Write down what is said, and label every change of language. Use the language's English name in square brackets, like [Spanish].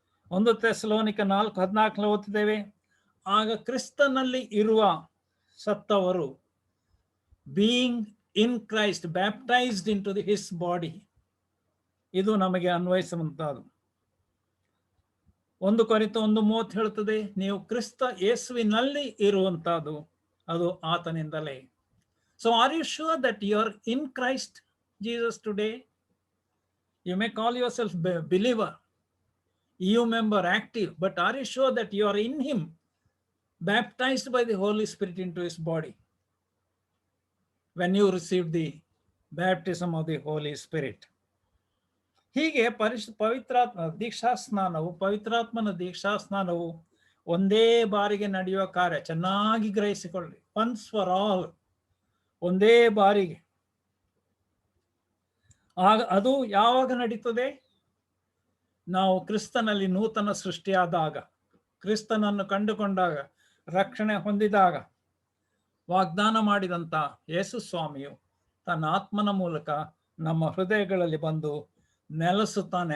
[Kannada] 1 ಥೆಸಲೋನಿಕ 4:14 ಓದ್ತಿದ್ದೇವೆ, ಆಗ ಕ್ರಿಸ್ತನಲ್ಲಿ ಇರುವ ಸತ್ತವರು, [English] Being in Christ baptized into his body. [Kannada] ಇದು ನಮಗೆ ಅನ್ವಯಿಸುವಂತಹದ್ದು. 1 ಕೊರಿಂಥ 1:30 ಹೇಳ್ತದೆ, ನೀವು ಕ್ರಿಸ್ತ ಯೇಸುವಿನಲ್ಲಿ ಇರುವಂತಹದ್ದು, ಅದು ಆತನಿಂದಲೇ. [English] So are you sure that you are in Christ Jesus today? You may call yourself believer, EU member, active, but are you sure that you are in him, baptized by the Holy Spirit into his body when you received the baptism of the Holy Spirit? [Kannada] ಹೀಗೆ ಪವಿತ್ರಾತ್ಮನ ದೀಕ್ಷಾಸ್ನಾನವು ಒಂದೇ ಬಾರಿಗೆ ನಡೆಯುವ ಕಾರ್ಯ. ಚೆನ್ನಾಗಿ ಗ್ರಹಿಸಿಕೊಳ್ಳಿ, [English] once for all, [Kannada] ಒಂದೇ ಬಾರಿಗೆ. ಅದು ಯಾವಾಗ ನಡೀತದೆ? ನಾವು ಕ್ರಿಸ್ತನಲ್ಲಿ ನೂತನ ಸೃಷ್ಟಿಯಾದಾಗ, ಕ್ರಿಸ್ತನನ್ನು ಕಂಡುಕೊಂಡಾಗ, ರಕ್ಷಣೆ ಹೊಂದಿದಾಗ, ವಾಗ್ದಾನ ಮಾಡಿದಂತ ಯೇಸು ಸ್ವಾಮಿಯು ತನ್ನ ಆತ್ಮನ ಮೂಲಕ ನಮ್ಮ ಹೃದಯಗಳಲ್ಲಿ ಬಂದು ನೆಲೆಸುತ್ತಾನೆ.